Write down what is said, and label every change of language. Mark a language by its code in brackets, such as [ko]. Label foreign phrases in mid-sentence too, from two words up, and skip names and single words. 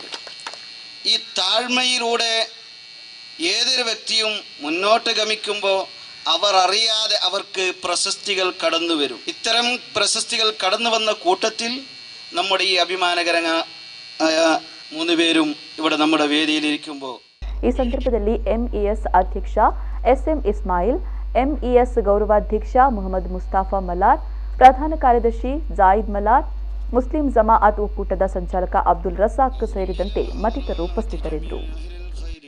[ml] ഈ താഴ്മയിലൂടെ ഏതൊരു വ്യക്തിയും മുന്നോട്ട് ഗമിക്കുമ്പോൾ അവർ അറിയാതെ അവർക്ക് പ്രശസ്തികൾ കടന്നു വരും. ഇത്തരം പ്രശസ്തികൾ കടന്നു വന്ന കൂട്ടത്തിൽ നമ്മുടെ ഈ അഭിമാനകരമായ മൂന്ന് പേരും ഇവിടെ നമ്മുടെ വേദിയിലിരിക്കുമ്പോൾ [kn] ಈ ಸಂದರ್ಭದಲ್ಲಿ ಎಂಇಎಸ್ ಅಧ್ಯಕ್ಷ ಎಸ್ಎಂ ಇಸ್ಮಾಯಿಲ್, ಎಂಇಎಸ್ ಗೌರವಾಧ್ಯಕ್ಷ ಮೊಹಮ್ಮದ್ ಮುಸ್ತಾಫಾ ಮಲಾರ್, ಪ್ರಧಾನ ಕಾರ್ಯದರ್ಶಿ ಜಾಯಿದ್ ಮಲಾರ್, ಮುಸ್ಲಿಂ ಜಮಾಅತ್ ಒಕ್ಕೂಟದ ಸಂಚಾಲಕ ಅಬ್ದುಲ್ ರಸಾಕ್ ಸೇರಿದಂತೆ ಮತ್ತಿತರರು ಉಪಸ್ಥಿತರಿದ್ದರು.